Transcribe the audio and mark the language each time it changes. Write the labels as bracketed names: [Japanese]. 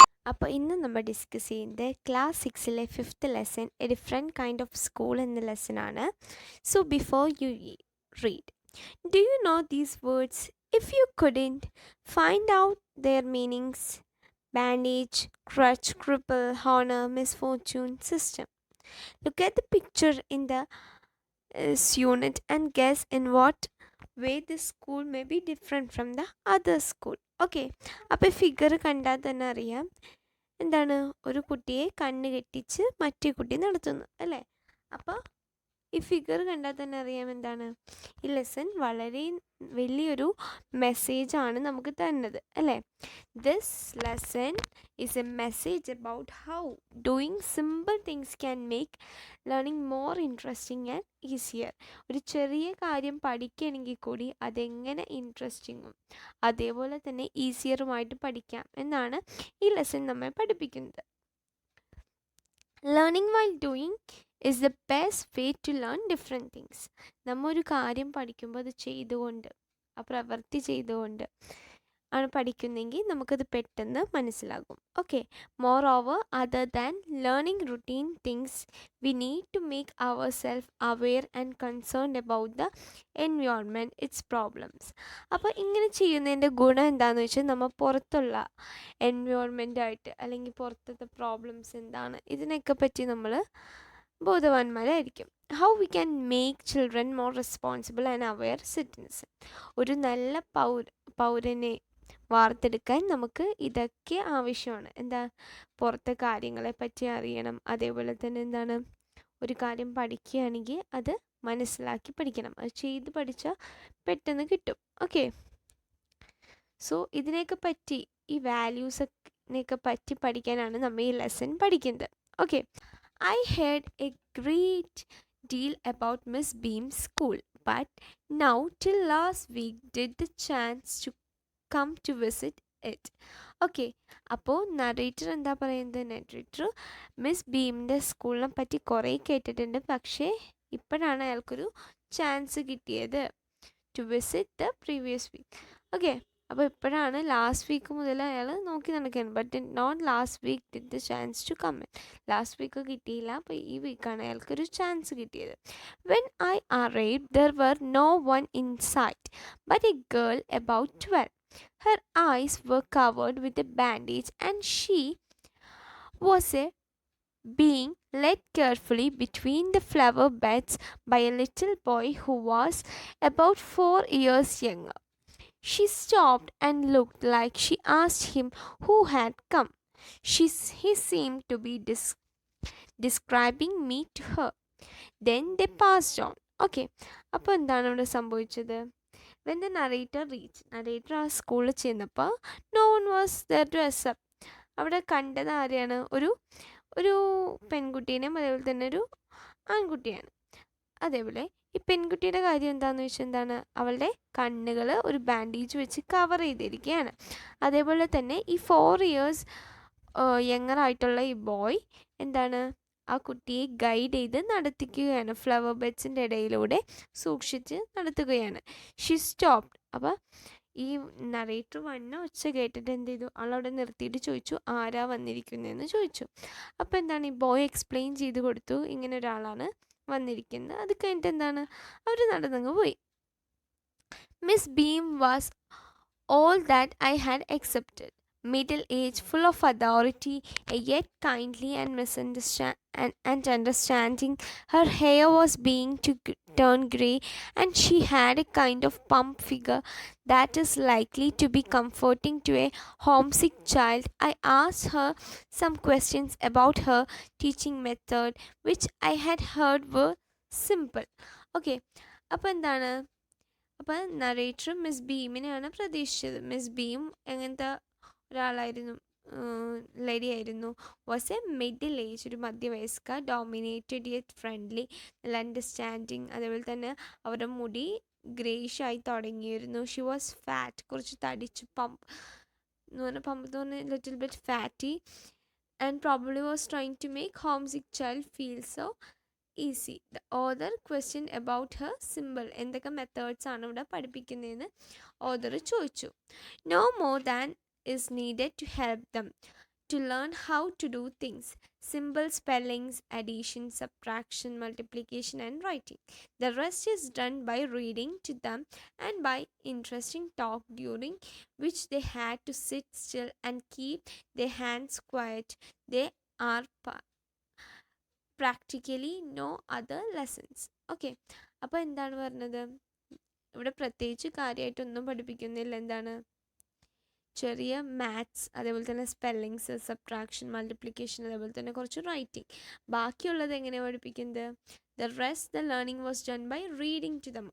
[Malayalam] അപ്പോൾ ഇന്ന് നമ്മൾ ഡിസ്കസ് ചെയ്യുന്നത് class 6ലെ 5th lesson [English] a different kind of school [Malayalam] എന്ന ലെസണാണ്. [English] So before you read, do you know these words? If you couldn't find out their meanings: bandage, crutch, cripple, honor, misfortune, system. Look at the picture in the unit and guess in what way this school may be different from the other school. [Malayalam] Okay, അപ്പോൾ figure കണ്ടാൽ തന്നെ അറിയാം എന്താണ്, ഒരു കുട്ടിയെ കണ്ണ് കെട്ടിച്ച് മറ്റേ കുട്ടി നടത്തുന്നു അല്ലേ. അപ്പോൾ ഈ ഫിഗർ കണ്ടാൽ തന്നെ അറിയാം എന്താണ്, ഈ ലെസൺ വളരെ വലിയൊരു മെസ്സേജാണ് നമുക്ക് തരുന്നത് അല്ലേ. [English] This lesson is a message about how doing simple things can make learning more interesting and easier. [Malayalam] ഒരു ചെറിയ കാര്യം പഠിക്കുകയാണെങ്കിൽ കൂടി അതെങ്ങനെ ഇൻട്രസ്റ്റിങ്ങും അതേപോലെ തന്നെ ഈസിയറുമായിട്ട് പഠിക്കാം എന്നാണ് ഈ ലെസൺ നമ്മെ പഠിപ്പിക്കുന്നത്. [English] Learning while doing is the best way to learn different things. [Malayalam] നമ്മൾ ഒരു കാര്യം പഠിക്കുമ്പോൾ അത് ചെയ്തുകൊണ്ട്, ആ പ്രവൃത്തി ചെയ്തുകൊണ്ട് ആണ് പഠിക്കുന്നെങ്കിൽ നമുക്കത് പെട്ടെന്ന് മനസ്സിലാകും. [English] Okay, moreover other than learning routine things we need to make our self aware and concerned about the environment, its problems. [Malayalam] അപ്പോൾ ഇങ്ങനെ ചെയ്യുന്നതിൻ്റെ ഗുണം എന്താണെന്ന് വെച്ചാൽ നമ്മൾ പുറത്തുള്ള എൻവയോൺമെൻറ്റായിട്ട് അല്ലെങ്കിൽ പുറത്തത്തെ പ്രോബ്ലംസ് എന്താണ് ഇതിനൊക്കെ പറ്റി നമ്മൾ ബോധവാന്മാരായിരിക്കും. [English] How we can make children more responsible and aware citizen. [Malayalam] ഒരു നല്ല പൗരനെ വാർത്തെടുക്കാൻ നമുക്ക് ഇതൊക്കെ ആവശ്യമാണ്. എന്താ, പുറത്തെ കാര്യങ്ങളെ പറ്റി അറിയണം, അതേപോലെ തന്നെ എന്താണ്, ഒരു കാര്യം പഠിക്കുകയാണെങ്കിൽ അത് മനസ്സിലാക്കി പഠിക്കണം. അത് ചെയ്ത് പഠിച്ചാൽ പെട്ടെന്ന് കിട്ടും. ഓക്കെ, സോ ഇതിനെയൊക്കെ പറ്റി, ഈ വാല്യൂസിനെയൊക്കെ പറ്റി പഠിക്കാനാണ് നമ്മൾ ഈ ലെസൺ പഠിക്കുന്നത്. [English] Okay, I heard a great deal about Miss Beam's school, but now till last week did the chance to come to visit it. [Malayalam] Okay, അപ്പോൾ നറേറ്റർ എന്താ പറയുന്നത്, നറേറ്റർ മിസ് ബീമിൻ്റെ സ്കൂളിനെ പറ്റി കുറേ കേട്ടിട്ടുണ്ട്, പക്ഷേ ഇപ്പോഴാണ് അയാൾക്കൊരു ചാൻസ് കിട്ടിയത് [English] To visit the previous week. [Malayalam] Okay, അപ്പോൾ ഇപ്പോഴാണ്, ലാസ്റ്റ് വീക്ക് മുതൽ അയാൾ നോക്കി നടക്കുകയാണ്. [English] but not [Malayalam] last week did the chance to come in. Last week കിട്ടിയില്ല, അപ്പോൾ ഈ വീക്കാണ് അയാൾക്കൊരു ചാൻസ് കിട്ടിയത്. [English] When I arrived there were no one in sight but a girl about 12. Her eyes were covered with a bandage and she was a being led carefully between the flower beds by a little boy who was about 4 years younger. She stopped and looked like she asked him who had come. He seemed to be describing me to her. Then they passed on. [Malayalam] Okay, അപ്പോൾ എന്താണ് ഇവിടെ സംഭവിച്ചത്? [English] When the narrator reached, narrator [Malayalam] ആ സ്കൂളിൽ ചെന്നപ്പോൾ [English] no one was there to accept. [Malayalam] അവിടെ കണ്ടത് ആരെയാണ്? ഒരു പെൺകുട്ടീനെയും അതേപോലെ തന്നെ ഒരു ആൺകുട്ടിയാണ്. അതേപോലെ ഈ പെൺകുട്ടിയുടെ കാര്യം എന്താണെന്ന് വെച്ചാൽ എന്താണ്, അവളുടെ കണ്ണുകൾ ഒരു ബാൻഡേജ് വെച്ച് കവർ ചെയ്തിരിക്കുകയാണ്. അതേപോലെ തന്നെ ഈ 4 years യങ്ങർ ആയിട്ടുള്ള ഈ ബോയ് എന്താണ്, ആ കുട്ടിയെ ഗൈഡ് ചെയ്ത് നടത്തിക്കുകയാണ്, ഫ്ലവർ ബെഡ്സിൻ്റെ ഇടയിലൂടെ സൂക്ഷിച്ച് നടത്തുകയാണ്. [English] She stopped. [Malayalam] അപ്പോൾ ഈ നറേറ്റർ വന്ന ഒച്ച കേട്ടിട്ട് എന്ത് ചെയ്തു, ആളവിടെ നിർത്തിയിട്ട് ചോദിച്ചു ആരാ വന്നിരിക്കുന്നതെന്ന് ചോദിച്ചു. അപ്പോൾ എന്താണ്, ഈ ബോയ് എക്സ്പ്ലെയിൻ ചെയ്ത് കൊടുത്തു, ഇങ്ങനെ ഒരാളാണ് വന്നിരിക്കുന്നത്. അത് കഴിഞ്ഞിട്ട് എന്താണ്, അവർ നടന്നങ്ങ് പോയി. [English] Miss Beam was all that I had expected. Middle age, full of authority, yet kindly and understanding. Her hair was being to turn grey, and she had a kind of plump figure that is likely to be comforting to a homesick child. I asked her some questions about her teaching method, which I had heard were simple. [Malayalam] Okay, അപ്പോൾ എന്താണ്, അപ്പോൾ narrator miss ബീമിനെയാണ് പ്രതീക്ഷിച്ചത്. Miss beam എങ്ങനത്തെ ഒരാളായിരുന്നു, lady ആയിരുന്നു. [English] was a middle age, [Malayalam] ഒരു മധ്യവയസ്ക. [English] Dominated yet friendly, നല്ല understanding. [Malayalam] അതേപോലെ തന്നെ അവരുടെ മുടി ഗ്രേഷ് ആയി തുടങ്ങിയിരുന്നു. [English] she was fat, [Malayalam] കുറച്ച് തടിച്ച്, പമ്പ് എന്ന് പറഞ്ഞാൽ [English] Little bit fatty, and probably was trying to make homesick child feel so easy. The other question about her simple, [Malayalam] എന്തൊക്കെ മെത്തേഡ്സ് ആണ് ഇവിടെ പഠിപ്പിക്കുന്നതെന്ന് ഓദർ ചോദിച്ചു. [English] No more than is needed to help them. to learn how to do things, simple spellings, addition, subtraction, multiplication, and writing. The rest is done by reading to them and by interesting talk, during which they had to sit still and keep their hands quiet. They are practically no other lessons. [Malayalam] Okay, അപ്പോൾ എന്താണ് പറഞ്ഞത്? ഇവിടെ പ്രത്യേകിച്ച് കാര്യമായിട്ടൊന്നും പഠിപ്പിക്കുന്നില്ല. എന്താണ്? ചെറിയ maths, അതേപോലെ തന്നെ സ്പെല്ലിങ്സ്, സബ്ട്രാക്ഷൻ, മൾട്ടിപ്ലിക്കേഷൻ, അതേപോലെ തന്നെ കുറച്ച് റൈറ്റിംഗ്. ബാക്കിയുള്ളത് എങ്ങനെയാണ് പഠിപ്പിക്കുന്നത്? [English] The rest the learning was done by reading to them.